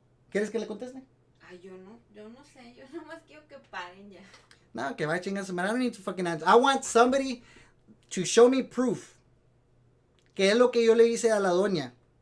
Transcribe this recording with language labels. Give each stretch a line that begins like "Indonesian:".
Spanish: ¿Quieres que le conteste? Ay, yo no sé. Yo nomás quiero que paren ya. No, que vaya a chingar su madre.
English: I don't need to fucking answer. I want somebody to show me proof.
Spanish: Que es lo que yo le hice a la doña.